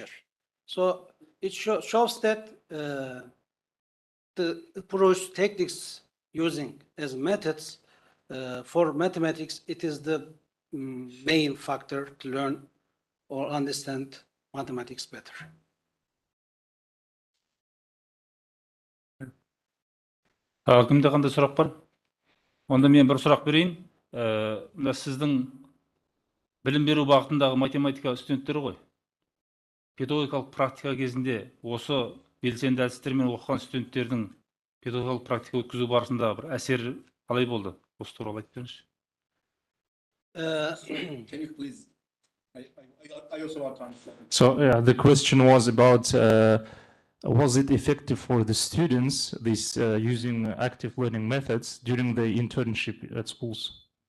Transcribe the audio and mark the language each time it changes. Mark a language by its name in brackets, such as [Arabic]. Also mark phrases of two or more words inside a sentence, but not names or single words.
[English] So it shows that the approach techniques using as methods for mathematics, it is the main factor to learn or understand mathematics better. [Kazakh] Кімде қандай сұрақ бар? Онда мен бір сұрақ берейін. Мына сіздің білім беру бағытындағы математика студенттері ғой. Педагогикалық практика кезінде осы белсенді әдістермен оқыған студенттердің педагогикалық практика өткізу барысында бір әсер қалай болды? Осы туралы айтып беріңізші. [English] Can you please? I also want to understand. So the question was about was it effective for the students, this using active learning methods during the internship at schools?